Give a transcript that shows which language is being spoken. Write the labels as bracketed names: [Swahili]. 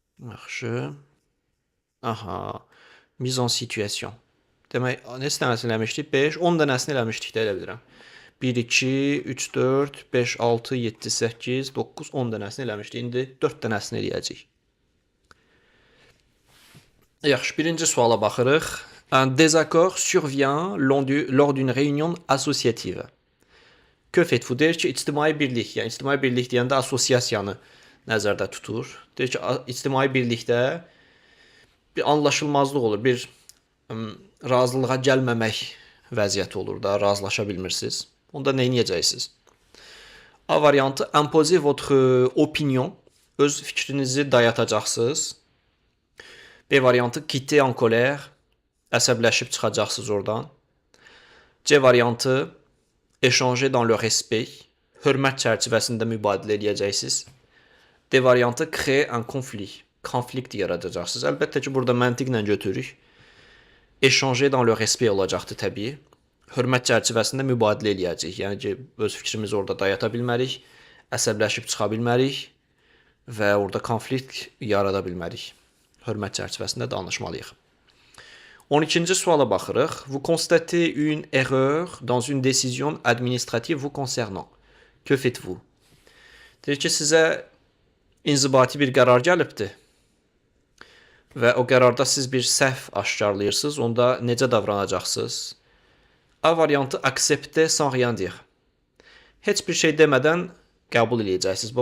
[Azerbaijani] Yaxşı. [French] Aha. Mise en situation. [Azerbaijani] Demək, neçə dənəsini eləmişdik? 5, 10 dənəsini eləmişdik də elə bilirəm. 1, 2, 3, 4, 5, 6, 7, 8, 9, 10 dənəsini eləmişdik. İndi 4 dənəsini eləyəcəyik. Yaxşı, birinci suala baxırıq. [French] Un désaccord survient lors d'une réunion associative. Que faites-vous? [Azerbaijani] Deyir ki, ictimai birlik, yəni ictimai birlik deyəndə assosiasiyanı nəzərdə tutur. Deyir ki, ictimai birlikdə bir anlaşılmazlıq olur, bir razılığa gəlməmək vəziyyəti olur da, razılaşa bilmirsiniz. Onda nə edəcəksiniz? A variantı, [French] imposer votre opinion, [Azerbaijani] öz fikrinizi dayatacaqsınız. B variantı, [French] quitter en colère, [Azerbaijani] əsəbləşib çıxacaqsınız oradan. C variantı, [French] échanger dans le respect, [Azerbaijani] hörmət çərçivəsində mübadilə edəcəksiniz. D variantı, [French] créer un conflit, [Azerbaijani] konflikt yaradacaqsınız. Əlbəttə ki, burada məntiqlə götürürük. [French] Échanger dans le respect [Azerbaijani] olacaqdır təbii. Hörmət çərçivəsində mübadilə eləyəcəyik. Yəni ki, öz fikrimizi orada dayata bilmərik, əsəbləşib çıxa bilmərik və orada konflikt yarada bilmərik. Hörmət çərçivəsində danışmalıyıq. 12-ci suala baxırıq. [French] Vous constatez une erreur dans une décision administrative vous concernant. Que faites-vous? [Azerbaijani] Deyir ki, sizə inzibati bir qərar gəlibdir və o qərarda siz bir səhv aşkarlayırsınız, onda necə davranacaqsınız? A variantı, [French] accepter sans rien dire. [Azerbaijani] Heç bir şey demədən qəbul edəcəksiniz.